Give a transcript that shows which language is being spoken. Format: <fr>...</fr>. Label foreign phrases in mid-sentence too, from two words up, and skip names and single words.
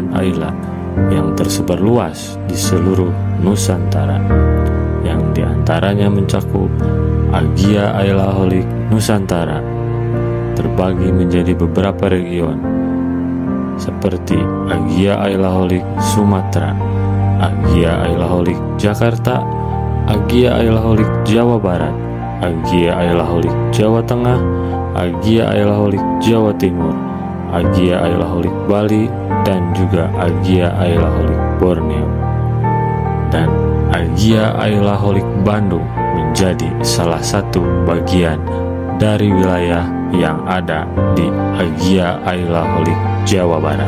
<id>Ayla yang tersebar luas di seluruh Nusantara, yang diantaranya mencakup Agia Ailaholic Nusantara, terbagi menjadi beberapa region seperti Agia Ailaholic Sumatera, Agia Ailaholic Jakarta, Agia Ailaholic Jawa Barat, Agia Ailaholic Jawa Tengah, Agia Ailaholic Jawa Timur, Agia Ailaholic Bali, dan juga Agia Ailaholic Borneo. Dan Agia Ailaholic Bandung menjadi salah satu bagian dari wilayah yang ada di Agia Ailaholic Jawa Barat.</id>